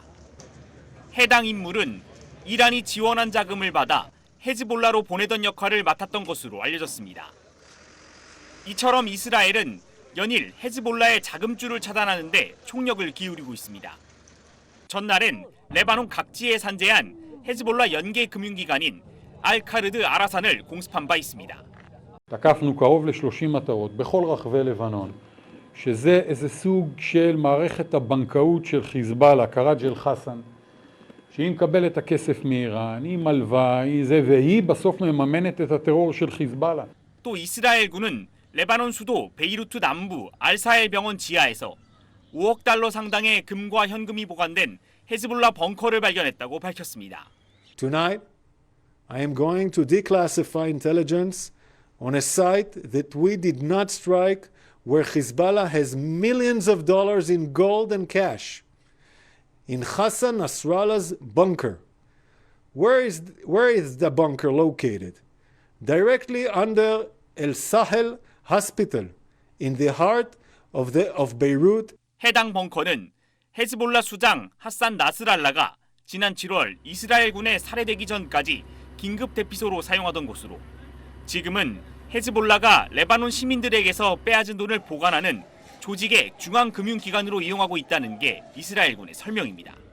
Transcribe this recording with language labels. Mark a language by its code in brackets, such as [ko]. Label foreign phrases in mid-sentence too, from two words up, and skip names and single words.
[ko] 해당 인물은 이란이 지원한 자금을 받아 헤즈볼라로 보내던 역할을 맡았던 것으로 알려졌습니다. 이처럼 이스라엘은 연일 헤즈볼라의 자금줄을 차단하는 데 총력을 기울이고 있습니다. 전날엔 레바논 각지에 산재한 헤즈볼라 연계 금융기관인 알카르드 아라산을 공습한 바 있습니다. [he] תקפנו קרוב ל-30 מטרות בכל רחבי לבנון, שזה איזה סוג של מערכת הבנקאות של חיזבאללה, קראג' אל-חסן, שהיא מקבלת את הכסף מאיראן, היא מלווה, והיא בסוף מממנת את הטרור של חיזבאללה. [ko] 또 이스라엘군은 레바논 수도 베이루트 남부 알사엘 병원 지하에서 5억 달러 상당의 금과 현금이 보관된 헤즈볼라 벙커를 발견했다고 밝혔습니다. [en] Tonight, I am going to declassify intelligence on a site that we did not strike where Hezbollah has millions of dollars in gold and cash. In Hassan Nasrallah's bunker. Where is the bunker located? Directly under El Sahel Hospital in the heart of Beirut. [ko] 해당 벙커는 헤즈볼라 수장 하산 나스랄라가 지난 7월 이스라엘군에 살해되기 전까지 긴급 대피소로 사용하던 곳으로 지금은 헤즈볼라가 레바논 시민들에게서 빼앗은 돈을 보관하는 조직의 중앙금융기관으로 이용하고 있다는 게 이스라엘군의 설명입니다.